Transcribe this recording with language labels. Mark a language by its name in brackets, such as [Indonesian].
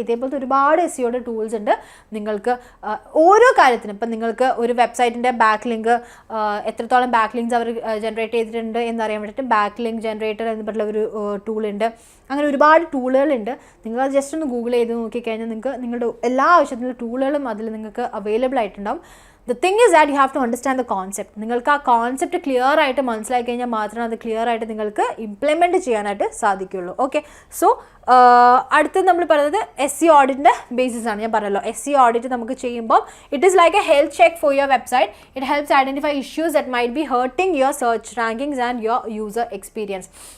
[Malayalam] ഇതേപോലത്തെ ഒരുപാട് SEOയുടെ ടൂൾസ് ഉണ്ട്. നിങ്ങൾക്ക് ഓരോ കാര്യത്തിനും, ഇപ്പം നിങ്ങൾക്ക് ഒരു വെബ്സൈറ്റിൻ്റെ ബാക്ക് ലിങ്ക്, എത്രത്തോളം ബാക്ക് ലിങ്ക്സ് അവർ ജനറേറ്റ് ചെയ്തിട്ടുണ്ട് എന്നറിയാൻ വേണ്ടിയിട്ട് ബാക്ക് ലിങ്ക് ജനറേറ്റർ എന്ന് പറഞ്ഞ ഒരു ടൂളുണ്ട്. അങ്ങനെ ഒരുപാട് ടൂളുകളുണ്ട്. നിങ്ങൾ ജസ്റ്റ് ഒന്ന് ഗൂഗിൾ ചെയ്ത് നോക്കിക്കഴിഞ്ഞാൽ നിങ്ങൾക്ക് നിങ്ങളുടെ എല്ലാ ആവശ്യത്തിനുള്ള ടൂളുകളും അതിൽ നിങ്ങൾക്ക് അവൈലബിൾ ആയിട്ടുണ്ടാവും. [English] The thing is that you have to understand the concept. [Malayalam] നിങ്ങൾക്ക് ആ കോൺസെപ്റ്റ് ക്ലിയർ ആയിട്ട് മനസ്സിലാക്കി കഴിഞ്ഞാൽ മാത്രമേ അത് ക്ലിയർ ആയിട്ട് നിങ്ങൾക്ക് ഇംപ്ലിമെൻറ്റ് ചെയ്യാനായിട്ട് സാധിക്കുകയുള്ളൂ. ഓക്കെ, സോ അടുത്തത് നമ്മൾ പറയുന്നത് SEO ഓഡിറ്റിൻ്റെ ബേസിസ് ആണ്. ഞാൻ പറഞ്ഞല്ലോ, SEO ഓഡിറ്റ് നമുക്ക് ചെയ്യുമ്പോൾ [English] It is like a health check for your website. It helps identify issues that might be hurting your search rankings and your user experience.